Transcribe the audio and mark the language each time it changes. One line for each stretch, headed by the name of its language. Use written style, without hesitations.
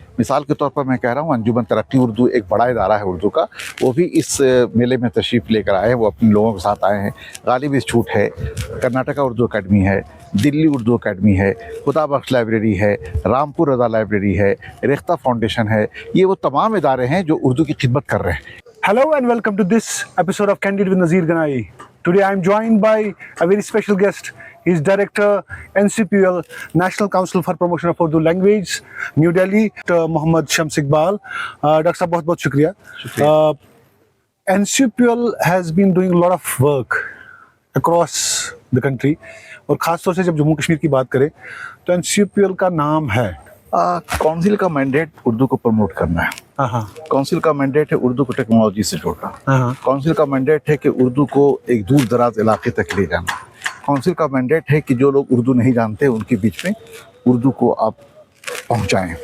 Hindi: मिसाल के तौर पर मैं कह रहा हूँ, अंजुमन तरक्की उर्दू एक बड़ा इदारा है उर्दू का, वो भी इस मेले में तशरीफ़ लेकर आए हैं। वो अपने लोगों के साथ आए हैं। गालिब इंस्टीट्यूट है, कर्नाटका उर्दू अकेडमी है, दिल्ली उर्दू अकेडमी है, खुदा बख्श लाइब्रेरी है, रामपुर रज़ा लाइब्रेरी है, रेख्ता फाउंडेशन है। ये वो तमाम इदारे हैं जो उर्दू की खिदमत कर रहे हैं।
English: Hello and welcome to this episode of Candid with Nazir Ganai. Today I am joined by a very special guest. He is Director NCPL, National Council for Promotion of Urdu Language, New Delhi, Mohammad Shams Iqbal. Dr.
Hindi: Sahab, बहुत बहुत शुक्रिया.
English: NCPL has been doing a lot of work across the country.
Hindi: और ख़ास तौर से जब जम्मू कश्मीर की बात करें तो NCPL का नाम है. काउंसिल का मैंडेट उर्दू को प्रमोट करना है. काउंसिल का मैंडेट है उर्दू को टेक्नोलॉजी से जोड़ना. काउंसिल का मैंडेट है कि उर्दू को एक दूर दराज इलाके तक ले जाना. काउंसिल का मैंडेट है कि जो लोग उर्दू नहीं जानते उनके बीच में उर्दू को आप पहुंचाएं.